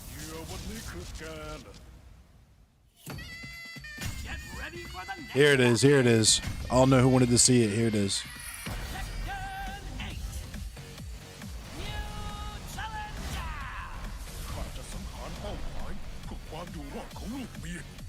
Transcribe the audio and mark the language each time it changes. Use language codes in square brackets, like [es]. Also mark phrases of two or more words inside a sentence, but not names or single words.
[en] Get ready for the next Here it is. Here it is. I don't know who wanted to see it. Here it is. Tekken 8. New challenger. [th] ข้าจะสังหารเป้าหมายเพื่อความอยู่รอดของลูกเมีย